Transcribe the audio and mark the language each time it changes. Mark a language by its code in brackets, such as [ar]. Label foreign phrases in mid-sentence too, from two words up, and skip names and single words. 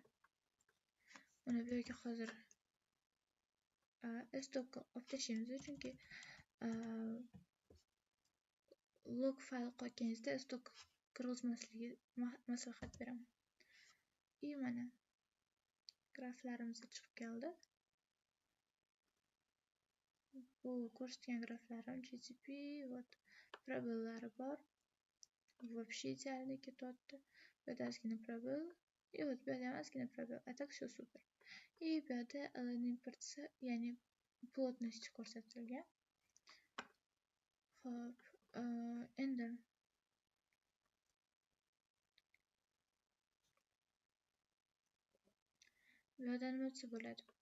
[uz] Mana bu yerga hozir stokka olib tashlaymiz, chunki log fayl qo'yganingizda stok kirgizmasligi maslahat beraman. И mana graflarimiz chiqib keldi. Bu ko'rsatgan graflarim GCP, вот probability bor. [ru] Вообще идеально ketyapti. [uz] Bu yerda ozgina probability. И вот bu yerda ham ozgina probability. [ru] А так все super. [uz] И bu yerda ln importsi, ya'ni plotность ko'rsatilgan. Xo'p, endi bu yerda nima desa bo'ladi?